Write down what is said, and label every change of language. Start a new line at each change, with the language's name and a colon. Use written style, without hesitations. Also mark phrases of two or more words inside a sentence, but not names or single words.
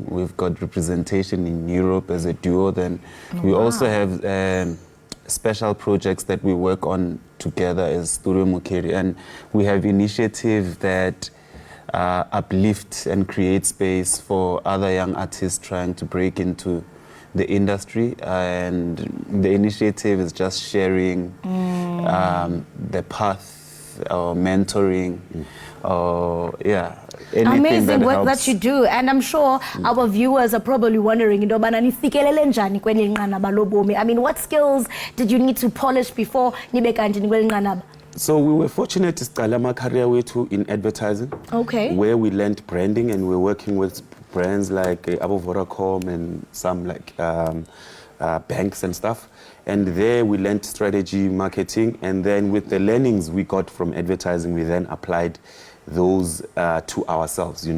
English: We've got representation in Europe as a duo. Then we also have special projects that we work on together as Studio Mukheli, and we have initiatives that uplift and create space for other young artists trying to break into the industry, and the initiative is just sharing the path or mentoring or amazing work that you do, and I'm sure our viewers are probably wondering
Xhosa: into yobana nifikelele njani kweli nqanaba lobomi.
English: I mean, what skills did you need to polish before
Xhosa: nibe kanti nikweli nqanaba?
English: So we were fortunate to start my career in advertising, where we learned branding, and we're working with brands like Vodacom and some like banks and stuff. And there we learned strategy, marketing, and then with the learnings we got from advertising, we then applied those to ourselves, you know.